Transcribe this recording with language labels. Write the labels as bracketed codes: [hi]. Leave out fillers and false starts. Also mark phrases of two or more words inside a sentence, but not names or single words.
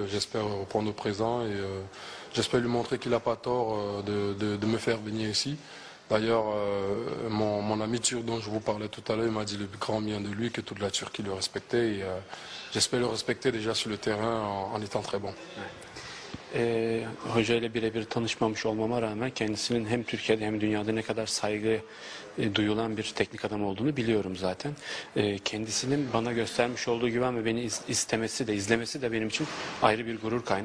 [fr] J'espère reprendre au présent et j'espère lui montrer qu'il n'a pas tort de me faire venir ici. D'ailleurs, mon ami turc dont je vous parlais tout à l'heure, il m'a dit le grand bien de lui, que toute la Turquie le respectait. Et j'espère le respecter déjà sur le terrain en étant très bon. [tr] Hoca ile birebir tanışmamış olmama rağmen kendisinin hem Türkiye'de hem dünyada ne kadar saygı duyulan bir teknik adam olduğunu biliyorum zaten. Kendisinin bana göstermiş olduğu güven ve beni istemesi de izlemesi de benim için ayrı bir gurur kaynağı.